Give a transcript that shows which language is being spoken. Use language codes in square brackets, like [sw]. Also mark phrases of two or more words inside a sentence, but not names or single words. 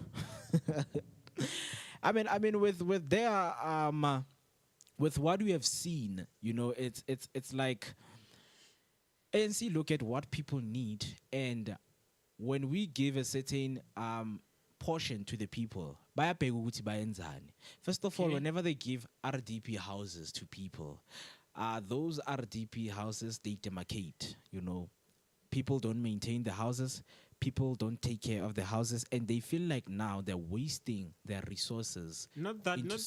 [en] I mean, with their with what we have seen, it's like ANC look at what people need, and when we give a certain portion to the people, [zu] bayabheka ukuthi bayenzani. [en] First of all, Okay. whenever they give RDP houses to people, those RDP houses, they demarcate, People don't maintain the houses, people don't take care of the houses, and they feel like now they're wasting their resources. Not that they